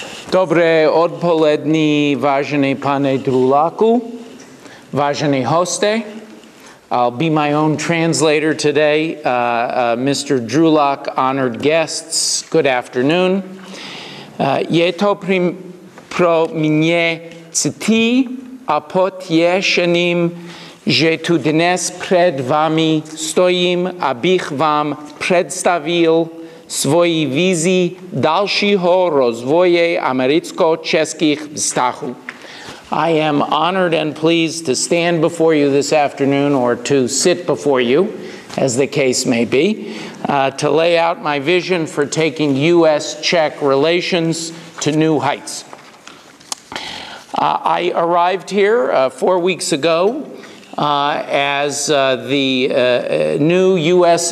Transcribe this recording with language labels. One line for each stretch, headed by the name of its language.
Czech: Dobre odpoledne, vážený pane Drulaku, vážený hoste.
English: I'll be my own translator today. Mr. Drulak, honored guests, good afternoon.
Czech: Je to pro mě ctí a potěšením, že tu dnes před vámi stojím, abych vám představil svoji vizi dalšího rozvoje americko-českých vztahů.
English: I am honored and pleased to stand before you this afternoon, or to sit before you, as the case may be, to lay out my vision for taking U.S.-Czech relations to new heights. I arrived here 4 weeks ago as the new U.S.